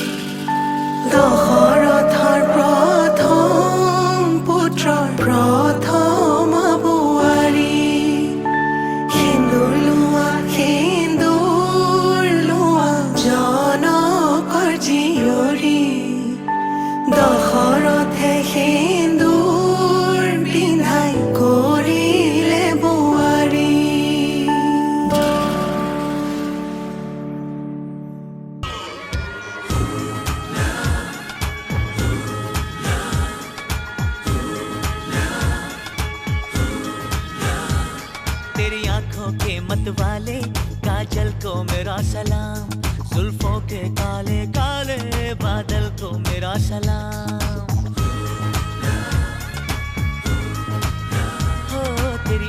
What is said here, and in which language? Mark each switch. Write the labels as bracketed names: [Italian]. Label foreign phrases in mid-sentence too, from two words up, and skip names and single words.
[Assamese] দশৰথৰ প্ৰথম পুত্ৰৰ প্ৰথম বোৱাৰী সেন্দুৰ লোৱা জনকৰ জীয়ৰী দশৰথে সেন্দুৰ পিন্ধাই কৰিলে বোৱাৰী [Hindi] तेरी आंखों के मत वाले काजल को मेरा सलाम जुल्फों के काले काले बादल को मेरा सलाम हो तेरी